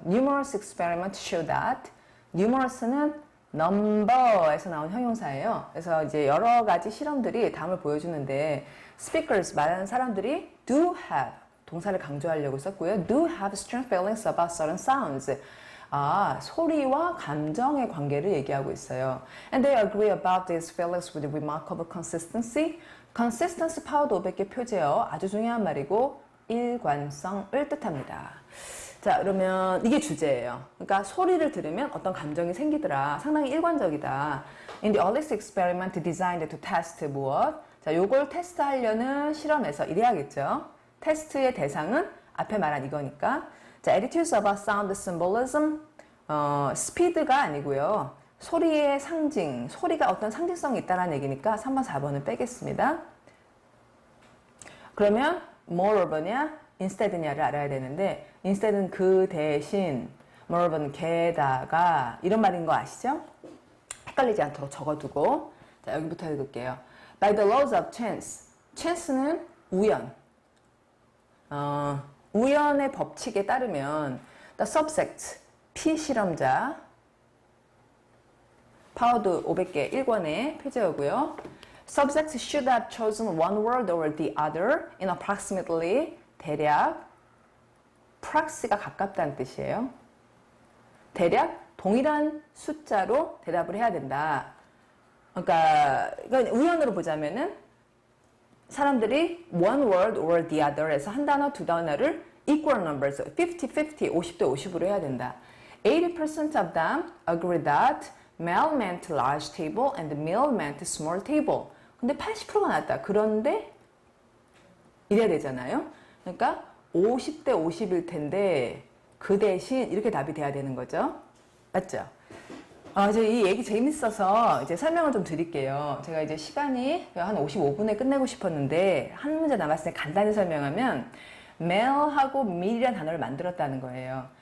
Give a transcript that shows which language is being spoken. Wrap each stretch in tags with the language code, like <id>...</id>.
<en>Numerous experiments show that.</en> <ko>numerous는 number에서 나온 형용사예요. 그래서 이제 여러 가지 실험들이 다음을 보여주는데 speakers 말하는 사람들이 do have 동사를 강조하려고 썼고요.</ko> <en>do have strong feelings about certain sounds.</en> <ko>소리와 감정의 관계를 얘기하고 있어요.</ko> <en>And they agree about these feelings with remarkable consistency.</en> <ko>consistency 파워도 500개 표제요. 아주 중요한 말이고 일관성을 뜻합니다. 자, 그러면 이게 주제예요. 그러니까 소리를 들으면 어떤 감정이 생기더라. 상당히 일관적이다.</ko> <en>In the earliest experiment designed to test 무엇?</en> <ko>자, 요걸 테스트하려는 실험에서 이래야겠죠. 테스트의 대상은 앞에 말한 이거니까.</ko> <en>자, attitudes about sound symbolism.</en> <ko>스피드가 아니고요. 소리의 상징, 소리가 어떤 상징성이 있다는 얘기니까 3번, 4번은 빼겠습니다. 그러면 moreover냐, instead냐를 알아야 되는데 instead은 그 대신, moreover는 게다가 이런 말인 거 아시죠? 헷갈리지 않도록 적어두고 자, 여기부터 읽을게요.</ko> <en>By the laws of chance. chance는 우연.</en> <ko>우연의 법칙에 따르면 the subject, 피실험자 파워도 500개 1권에 표제하고요.</ko> <en>Subjects should have chosen one word over the other in approximately 대략 proxy가 가깝다는 뜻이에요.</en> <ko>대략 동일한 숫자로 대답을 해야 된다. 그러니까 우연으로 보자면은 사람들이 one word or the other 에서 한 단어, 두 단어를 equal numbers, 50-50, 50대 50으로 해야 된다. 80% of them agree that</ko> <en>Mel meant large table and meal meant small table.</en> <ko>근데 80%가 나왔다. 그런데 이래야 되잖아요. 그러니까 50대 50일 텐데 그 대신 이렇게 답이 돼야 되는 거죠. 맞죠? 이제 이 얘기 재밌어서 이제 설명을 좀 드릴게요. 제가 이제 시간이 한 55분에 끝내고 싶었는데 한 문제 남았으니 간단히 설명하면 Mel하고 meal이라는 단어를 만들었다는 거예요.</ko>